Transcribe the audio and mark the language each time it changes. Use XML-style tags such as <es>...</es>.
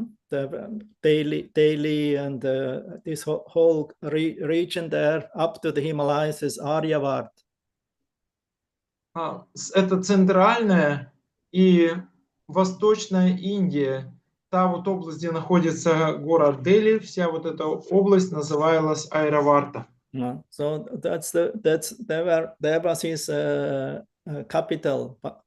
<en>The Delhi and this whole region there up to the Himalayas is Aryavad.</en> <ru>Это центральная и восточная Индия. Та вот область, где находится город Дели, вся вот эта область называлась Айраварта.</ru> <en>So there was his capital.</en>